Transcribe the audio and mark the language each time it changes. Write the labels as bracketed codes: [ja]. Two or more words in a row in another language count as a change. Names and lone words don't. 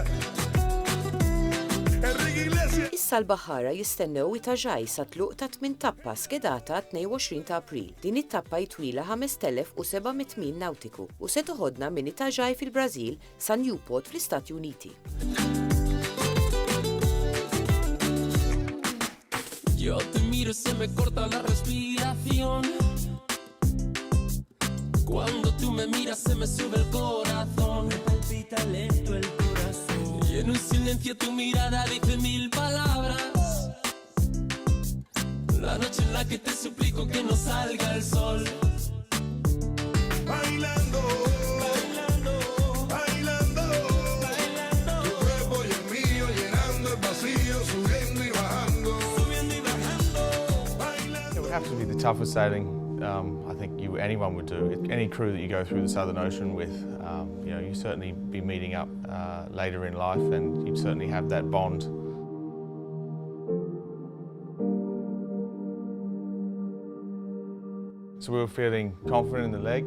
[mt] Issa l-baħħara jistennew itaġaj sa tluq ta' 8 tappa skedata 22 ta' April. Din it-tappa jtwila 5700 mil nautiku u se toħodna minn itaġaj fil-Brażil sa Newport fl-Istati Uniti. [es] Yo te miro, se me corta la respiración. Cuando tú me miras, se me sube el corazón. Me palpita lento el corazón. Y en un silencio tu mirada dice 1000 palabras. La noche en la que te suplico que no salga el sol. Bailando, bailando, bailando, bailando. Tu cuerpo y el mío llenando el vacío, subiendo y bajando, subiendo y bajando. Bailando. [en] It would have to be the toughest sailing I think anyone would do. Any crew that you go through the Southern Ocean with, you certainly be meeting up later in life, and you'd certainly have that bond. So we were feeling confident in the leg.